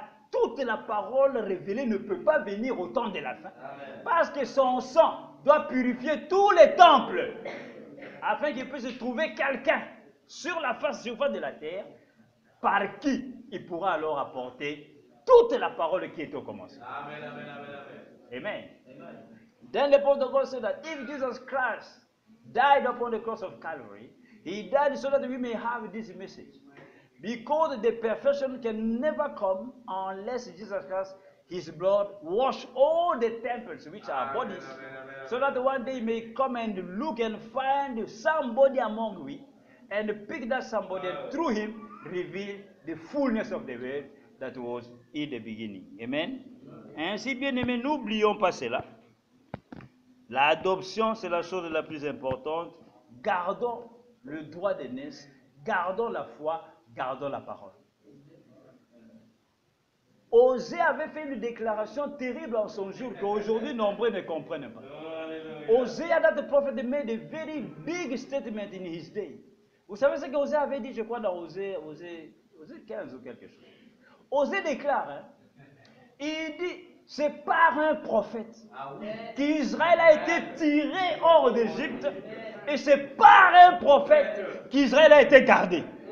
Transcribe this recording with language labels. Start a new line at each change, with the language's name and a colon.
French: Toute la parole révélée ne peut pas venir au temps de la fin. Parce que son sang doit purifier tous les temples. Afin qu'il puisse trouver quelqu'un sur la surface de la terre par qui il pourra alors apporter toute la parole qui est au commencement. Amen, amen, amen, amen. Amen.
English: Then the Apostle God said that if Jesus Christ died upon the cross of Calvary, he died so that we may have this message. Because the perfection can never come unless Jesus Christ, his blood, wash all the temples, which are bodies, so that one day he may come and look and find somebody among we, and pick that somebody, and through him reveal the fullness of the word that was in the beginning. Amen.
French: Ainsi, bien aimé, n'oublions pas cela. L'adoption, c'est la chose la plus importante. Gardons le droit d'aînesse, gardons la foi, gardons la parole. Osée avait fait une déclaration terrible en son jour qu'aujourd'hui nombreux ne comprennent pas.
English: Osée, that the prophet made a very big statement in his day.
French: Vous savez ce qu'Osée avait dit, je crois, dans Osée 15 ou quelque chose. Osée déclare, il dit, c'est par un prophète qu'Israël a été tiré hors d'Égypte, et c'est par un prophète qu'Israël a été gardé.